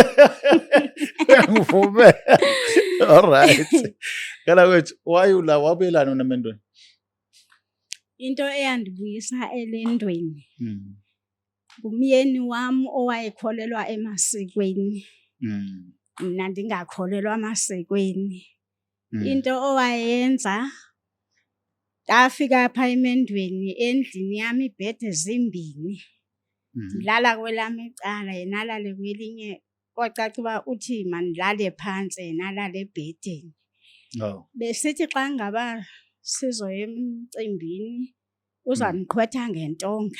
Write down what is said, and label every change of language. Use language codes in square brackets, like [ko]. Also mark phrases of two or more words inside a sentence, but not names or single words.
[xh] ngivume [en] all right [xh] kana kwethu wayula wabelana nemendweni into eyandibuyisa elendweni umyeni wami owayekholelwa emasikweni mina ndingakholelwa emasikweni into owayenza ndafika apha emendweni endlini yami ibhedi zimbini ndilala kwelami icala yena alale kwelinye kwacaca uba uthi mandilale phantsi yena alale ebhedini. Besithi xa ngaba sizoya emcimbini uzandiqhwetha ngentonga.